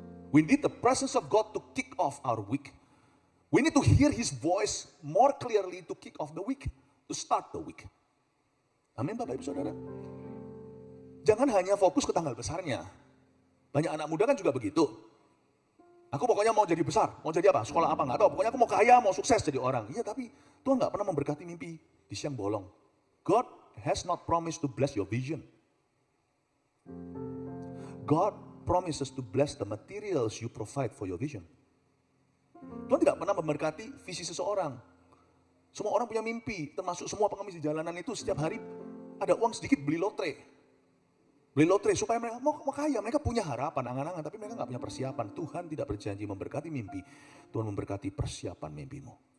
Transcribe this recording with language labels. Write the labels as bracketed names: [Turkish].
[English] We need the presence of God to kick off our week. We need to hear His voice more clearly to kick off the week, to start the week. [Indonesian] Amin Bapak Ibu Saudara. Jangan hanya fokus ke tanggal besarnya. Banyak anak muda kan juga begitu. Aku pokoknya mau jadi besar, mau jadi apa, sekolah apa, nggak tahu. Pokoknya aku mau kaya, mau sukses jadi orang. Iya tapi Tuhan nggak pernah memberkati mimpi di siang bolong. [English] God has not promised to bless your vision. God promises to bless the materials you provide for your vision. [Indonesian] Tuhan tidak pernah memberkati visi seseorang. Semua orang punya mimpi, termasuk semua pengemis di jalanan itu setiap hari ada uang sedikit beli lotre. Beli lotre supaya mereka mau kaya, mereka punya harapan, angan-angan, tapi mereka nggak punya persiapan. Tuhan tidak berjanji memberkati mimpi, Tuhan memberkati persiapan mimpimu.